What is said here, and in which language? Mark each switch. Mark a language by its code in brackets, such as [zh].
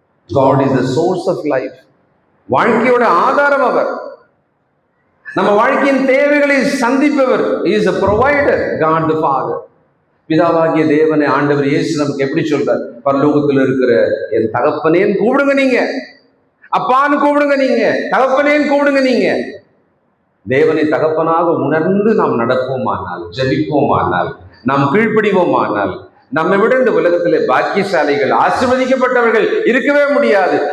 [en] God is the source of life. [ta] வாழ்க்கையோட ஆதாரம் அவர். நம்ம வாழ்க்கையின் தேவைகளை சந்திப்பவர். [en] He is a provider, God the Father. [ta] பிதாவாகிய தேவனை ஆண்டவர் இயேசு நமக்கு எப்படி சொல்றார்? பரலோகத்தில் இருக்கிற என் தகப்பனேன்னு கூப்பிடுங்க நீங்க, அப்பான்னு கூப்பிடுங்க நீங்க, தகப்பனேன்னு கூப்பிடுங்க நீங்க. தேவனை தகப்பனாக உணர்ந்து நாம் நடப்போமானால், ஜெபிப்போமானால், நாம் கீழ்ப்படிவோமானால், நம்மை விட இந்த உலகத்திலே பாக்கியசாலிகள், ஆசீர்வதிக்கப்பட்டவர்கள் இருக்கவே முடியாது.